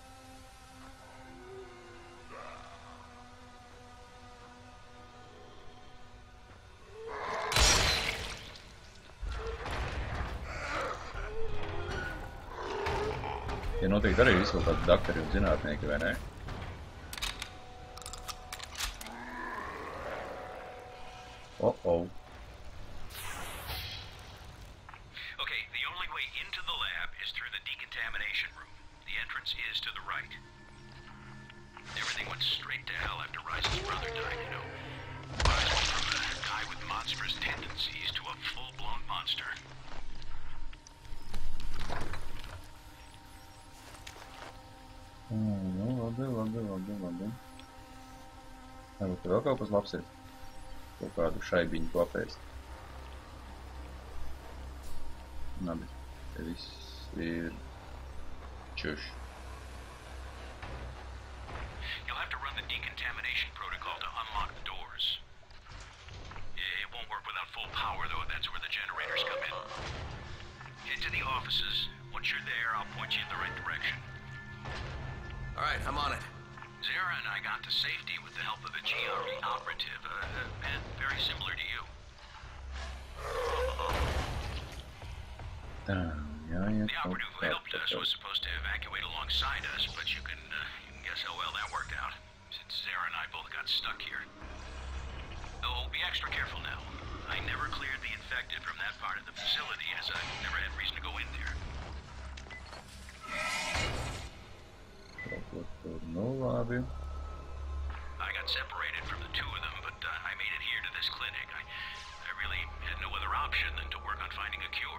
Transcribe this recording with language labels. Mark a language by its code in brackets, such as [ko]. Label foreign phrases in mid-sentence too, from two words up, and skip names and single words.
[lv] Ja noteikti arī visu kaut kādi daktari un zinātnieki, vai ne? Uh-oh. [en] Okay, the only way into the lab is through the decontamination room. The entrance is to the right. Everything went straight to hell after Rice's brother died, you know. Rise went from a guy with monstrous tendencies to a full-blown monster. [lv] Nu, labi. Varbūt vēl kaut kas labs ir. Kaut kādu šaibiņu ko apēst. Labi, te viss ir čuš. [en] You'll have to run the decontamination protocol to unlock the doors. It won't work without full power, though. That's where the generators come in. Head to the offices. Once you're there, I'll point you in the right direction. All right, I'm on it. Zara and I got to safety with the help of a GRE operative, and very similar to you. [lv] Tā, jāiet [en] The operative who helped us was supposed to evacuate alongside us, but you can guess how well that worked out, since Zara and I both got stuck here. Oh, be extra careful now. I never cleared the infected from that part of the facility, as I never had reason to go in there. [lv] Nu, labi. [en] I got separated from the two of them, but I made it here to this clinic. I really had no other option than to work on finding a cure.